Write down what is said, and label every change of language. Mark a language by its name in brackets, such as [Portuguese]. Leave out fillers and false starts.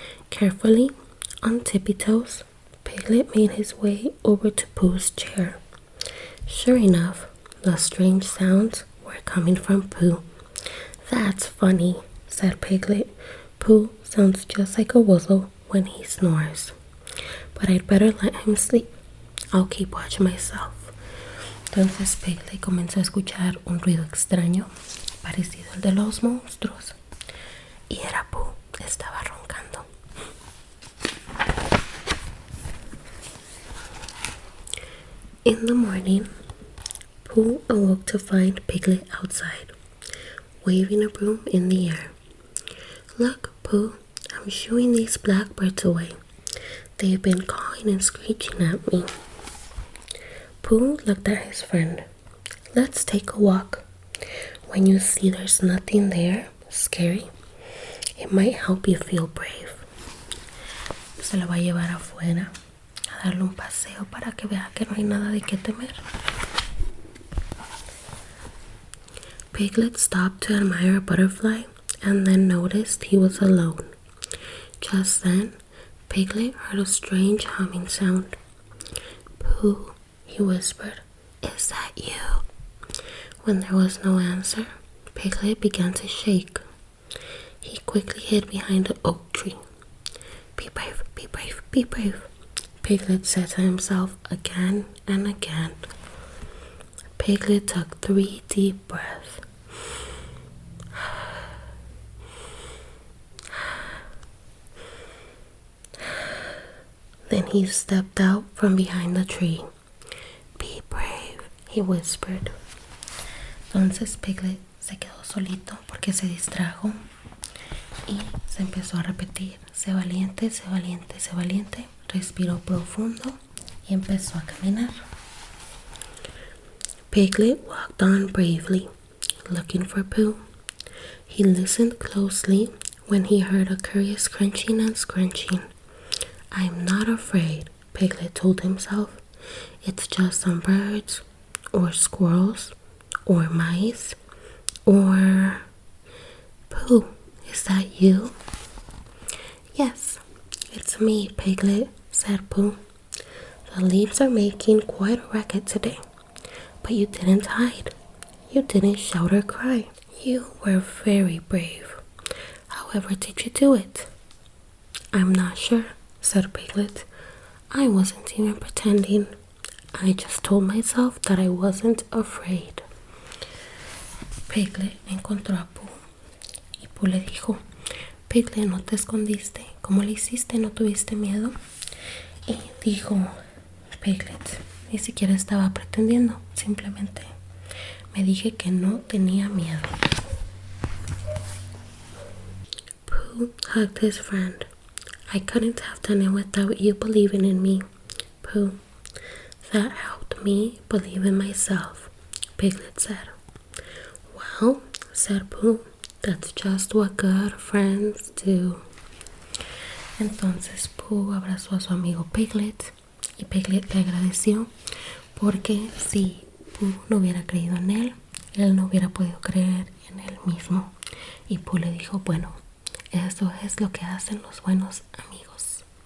[English] Carefully, on tippy toes, Piglet made his way over to Pooh's chair. Sure enough, the strange sounds were coming from Pooh. That's funny, said Piglet. Pooh sounds just like a whistle when he snores. But I'd better let him sleep. I'll keep watch myself. [Spanish] Entonces Piglet comenzó a escuchar un ruido extraño, parecido al de los monstruos. Y era Pooh, estaba roncando. [English] In the morning, Pooh awoke to find Piglet outside, waving a broom in the air. Look, Pooh, I'm shooing these blackbirds away. They've been cawing and screeching at me. Pooh looked at his friend. Let's take a walk. When you see there's nothing there scary, it might help you feel brave. [Spanish] Se lo va a llevar afuera, a darle un paseo para que vea que no hay nada de qué temer. [English] Piglet stopped to admire a butterfly and then noticed he was alone. Just then, Piglet heard a strange humming sound. Pooh, he whispered, is that you? When there was no answer, Piglet began to shake. He quickly hid behind the oak tree. Be brave, be brave, be brave, Piglet said to himself again and again. Piglet took 3 deep breaths. Then he stepped out from behind the tree. Be brave, he whispered. [Spanish] Entonces Piglet se quedó solito porque se distrajo y se empezó a repetir, sé valiente, sé valiente, sé valiente. Respiró profundo y empezó a caminar. [English] Piglet walked on bravely, looking for Pooh. He listened closely when he heard a curious crunching and scrunching. I'm not afraid, Piglet told himself. It's just some birds, or squirrels, or mice, or... Pooh, is that you? Yes, it's me, Piglet, said Pooh. The leaves are making quite a racket today. But you didn't hide. You didn't shout or cry. You were very brave. However did you do it? I'm not sure, said Piglet. I wasn't even pretending. I just told myself that I wasn't afraid. [Spanish] Piglet encontró a Pooh y Pooh le dijo, Piglet, ¿no te escondiste? ¿Cómo le hiciste? ¿No tuviste miedo? Y dijo Piglet, ni siquiera estaba pretendiendo, simplemente me dije que no tenía miedo. [English] Pooh hugged his friend. I couldn't have done it without you believing in me, Pooh. That helped me believe in myself, Piglet said. Well, said Pooh, that's just what good friends do. [Spanish] Entonces Pooh abrazó a su amigo Piglet y Piglet le agradeció porque si Pooh no hubiera creído en él no hubiera podido creer en él mismo. Y Pooh le dijo, bueno, eso es lo que hacen los buenos amigos.